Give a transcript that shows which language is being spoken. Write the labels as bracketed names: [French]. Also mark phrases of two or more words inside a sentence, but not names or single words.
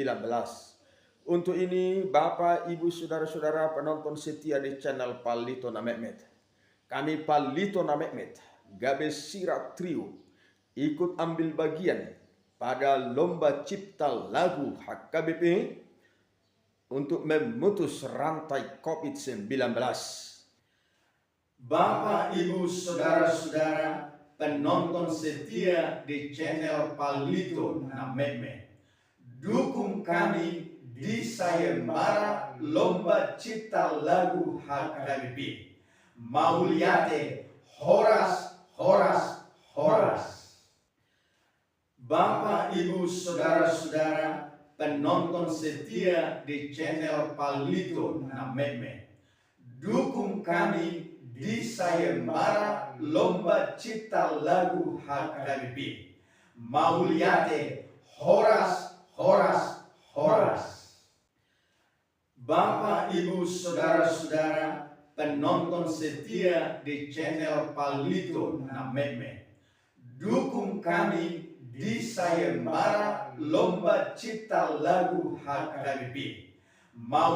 [Indonesian] Untuk ini, Bapak, Ibu, Saudara-saudara penonton setia di channel Palito Nameme, kami Palito Nameme, Gabe Sirat Trio, ikut ambil bagian pada lomba cipta lagu HKBP untuk memutus rantai COVID-19. Bapak, Ibu, Saudara-saudara penonton setia di channel Palito Nameme, dukung kami di sayembara lomba cipta lagu HKBP. [Batak Toba] Mauliate, horas, horas, horas. [Indonesian] Bapak, Ibu, Saudara-saudara penonton setia di channel Palito Nameme, dukung kami di sayembara lomba cipta lagu HKBP. [Batak Toba] Mauliate, horas, horas, horas. [Indonesian] Bapak, Ibu, Saudara-saudara penonton setia di channel Palito Nameme, dukung kami di sayembara lomba cipta lagu HKBP.